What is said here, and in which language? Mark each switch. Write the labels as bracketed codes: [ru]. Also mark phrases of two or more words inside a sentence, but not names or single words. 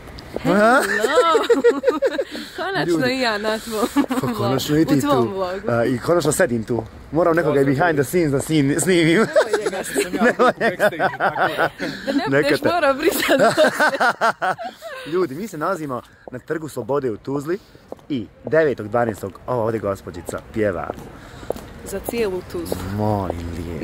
[en] Hello! [bs] Konačno i ja na tvom vlogu. Konačno i ti tu. I konačno sedim tu. Moram nekoga i [en] behind the scenes [bs] da snimim. Da ne budeš morao brisati. Ljudi, mi se nalazimo na Trgu Slobode u Tuzli i 9.12. ova ovdje gospođica pjeva. Za cijelu Tuzlu. Molim lijepo.